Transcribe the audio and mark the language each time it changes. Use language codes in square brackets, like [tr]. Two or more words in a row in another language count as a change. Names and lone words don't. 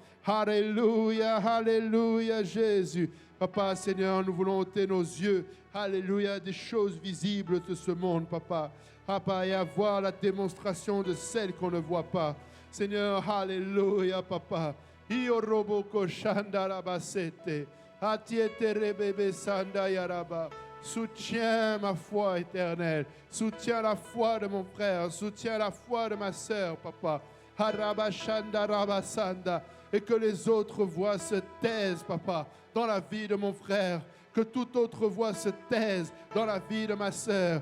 [fr] Alléluia, alléluia, Jésus. Papa, Seigneur, nous voulons ôter nos yeux, alléluia, des choses visibles de ce monde, Papa. Papa, et avoir la démonstration de celles qu'on ne voit pas. Seigneur, alléluia, Papa. Io robo koshanda rabasete. Atiete rebebe sanda yaraba. Soutiens ma foi éternelle. Soutiens la foi de mon frère. Soutiens la foi de ma sœur, Papa. Harabashanda rabasanda. Et que les autres voix se taisent, Papa, dans la vie de mon frère. Que toute autre voix se taise dans la vie de ma sœur.